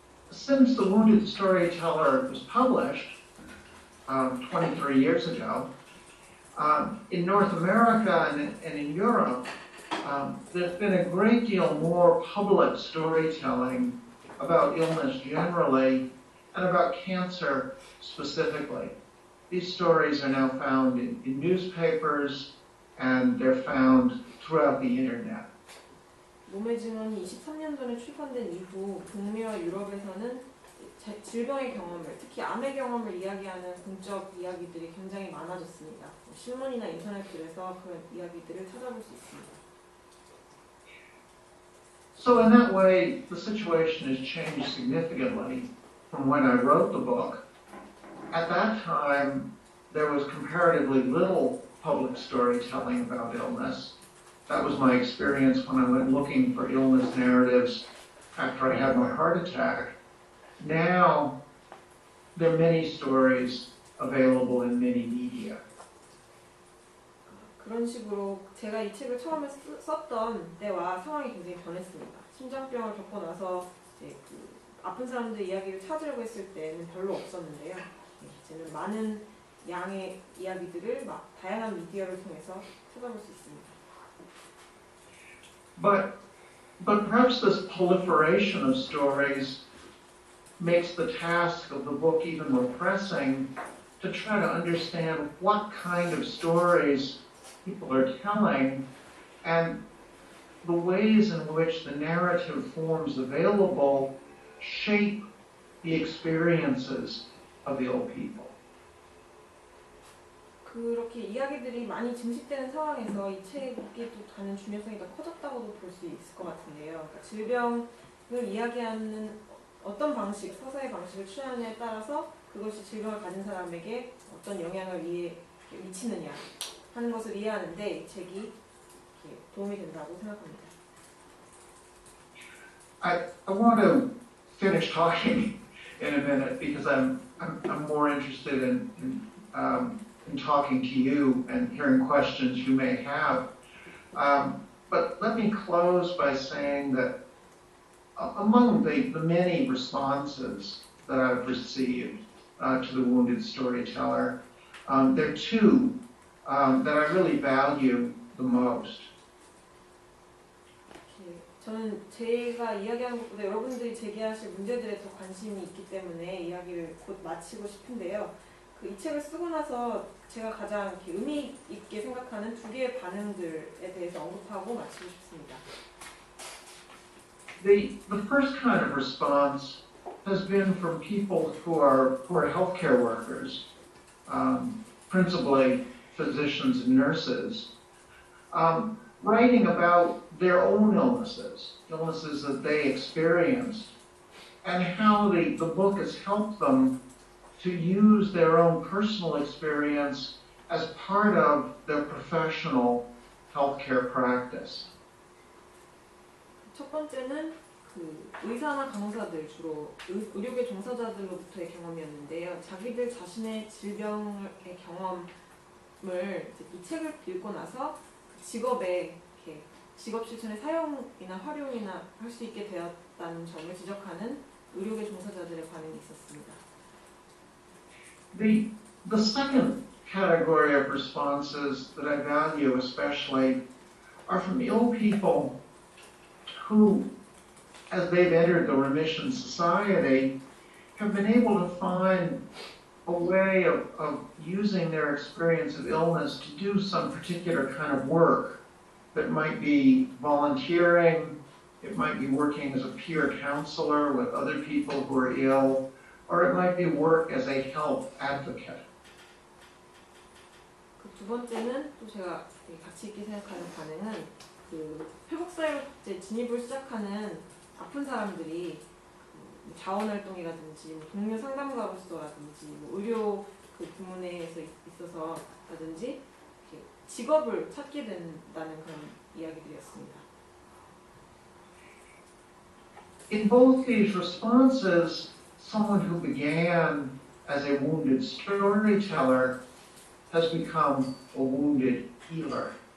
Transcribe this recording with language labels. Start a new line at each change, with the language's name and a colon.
English: Since the Wounded Storyteller was published 23 years ago, in North America and in Europe, there's been a great deal more public storytelling about illness generally and about cancer specifically. These stories are now found in newspapers and they're found throughout the internet.
Korean: 몸의 증언이 23년 전에 출판된 이후 북미와 유럽에서는 질병의 경험을, 특히 암의 경험을 이야기하는 공적 이야기들이 굉장히 많아졌습니다. 신문이나 인터넷들에서 그런 이야기들을 찾아볼 수 있습니다.
English: So in that way, the situation has changed significantly from when I wrote the book. At that time, there was comparatively little public storytelling about illness. That was my experience when I went looking for illness narratives after I had my heart attack. Now, there are many stories available in many media.
Korean: 그런 식으로 제가 이 책을 처음에 썼던 때와 상황이 굉장히 변했습니다. 심장병을 겪고 나서 이제 그 아픈 사람들의 이야기를 찾으려고 했을 때는 별로 없었는데요. 이제는 많은 양의 이야기들을 다양한 미디어를 통해서 찾아볼 수 있습니다.
English: But perhaps this proliferation of stories makes the task of the book even more pressing to try to understand what kind of stories people are telling and the ways in which the narrative forms available shape the experiences of ill people.
Korean: 그렇게 이야기들이 많이 증식되는 상황에서 이 책이 또 가는 중요성이 더 커졌다고도 볼 수 있을 것 같은데요. 그러니까 질병을 이야기하는 어떤 방식, 서사의 방식을 취하느냐에 따라서 그것이 질병을 가진 사람에게 어떤 영향을 미치느냐 하는 것을 이해하는데 이 책이 도움이 된다고 생각합니다.
English: I want to finish talking in a minute because I'm more interested in talking to you and hearing questions you may have. But let me close by saying that among the many responses that I've received to the Wounded Storyteller, there are two that I really value the most.
Korean: 저는 제가 이야기하는 것보다 여러분들이 제기하실 문제들에 더 관심이 있기 때문에 이야기를 곧 마치고 싶은데요. 이 책을 쓰고 나서 제가 가장 의미 있게 생각하는 두 개의 반응들에 대해서 언급하고 마치고 싶습니다.
English: The first kind of response has been from people who are healthcare workers, principally physicians and nurses, writing about their own illnesses that they experienced, and how the book has helped them to use their own personal experience as part of their professional healthcare practice.
Korean: 첫 번째는 의사나 간호사들, 주로 의료계 종사자들로부터의 경험이었는데요. 자기들 자신의 질병의 경험을 이 책을 읽고 나서 직업에 직업 실천의 사용이나 활용이나 할 수 있게 되었다는 점을 지적하는 의료계 종사자들의 반응이 있었습니다.
English: The second category of responses that I value especially are from ill people who, as they've entered the Remission Society, have been able to find a way of using their experience of illness to do some particular kind of work that might be volunteering, it might be working as a peer counselor with other people who are ill, or it might be work as a health advocate.
Korean: 두 번째는 또 제가 가치 있게 생각하는 반응은 회복사회 진입을 시작하는 아픈 사람들이 자원활동이라든지 동료 상담가로서라든지 의료 부문에서 있어서라든지 직업을 찾게 된다는 그런 이야기들이었습니다.
English: In both these responses, someone who began as a wounded storyteller has become a wounded healer.